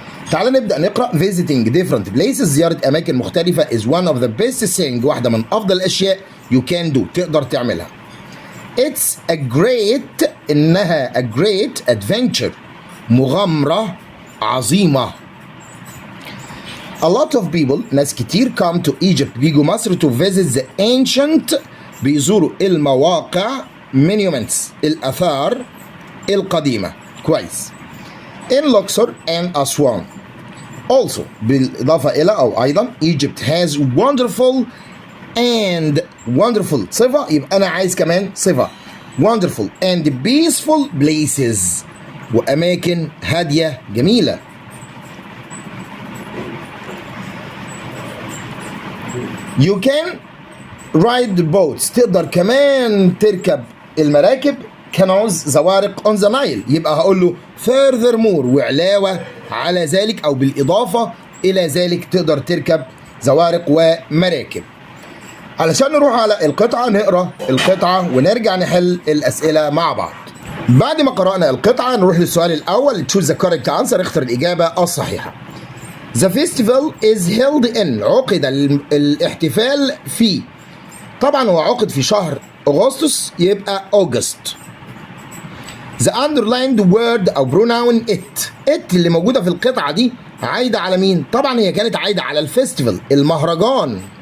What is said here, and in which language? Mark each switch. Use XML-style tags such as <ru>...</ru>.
<ar>تعال نبدأ نقرأ</ar> <en>visiting different places</en> <ar>زيارة أماكن مختلفة</ar> <en>is one of the best thing</en> <ar>واحدة من أفضل الأشياء</ar> <en>you can do</en> <ar>تقدر تعملها.</ar> <en>it's a great</en> <ar>إنها</ar> <en>a great adventure</en> <ar>مغامرة عظيمة.</ar> <en>a lot of people</en> <ar>ناس كتير</ar> <en>come to Egypt</en> <ar>بيجوا مصر</ar> <en>to visit the ancient</en> <ar>بيزوروا المواقع</ar> <en>monuments</en> <ar>الآثار القديمة. كويس.</ar> <en>in Luxor and Aswan also</en> <ar>بالإضافة إلى أو أيضا</ar> <en>Egypt has wonderful and wonderful</en> <ar>صفة، يبقى أنا عايز كمان صفة</ar> <en>wonderful and peaceful places</en> <ar>وأماكن هادية جميلة.</ar> <en>You can ride the boats</en> <ar>تقدر كمان تركب المراكب</ar> <en>canals زوارق on the Nile.</en> <ar>يبقى هقول له</ar> <en>furthermore</en> <ar>وعلاوة على ذلك أو بالإضافة إلى ذلك تقدر تركب زوارق ومراكب. علشان نروح على القطعة نقرأ القطعة ونرجع نحل الأسئلة مع بعض. بعد ما قرأنا القطعة نروح للسؤال الأول.</ar> <en>choose the correct answer،</en> <ar>اختر الإجابة الصحيحة.</ar> <en>The festival is held in،</en> <ar>عقد الاحتفال في، طبعا هو عقد في شهر أغسطس يبقى August. The underlined word أو pronoun it اللي موجودة في القطعة دي عايدة على مين؟ طبعا هي كانت عايدة على الفيستيفال، المهرجان.</ar>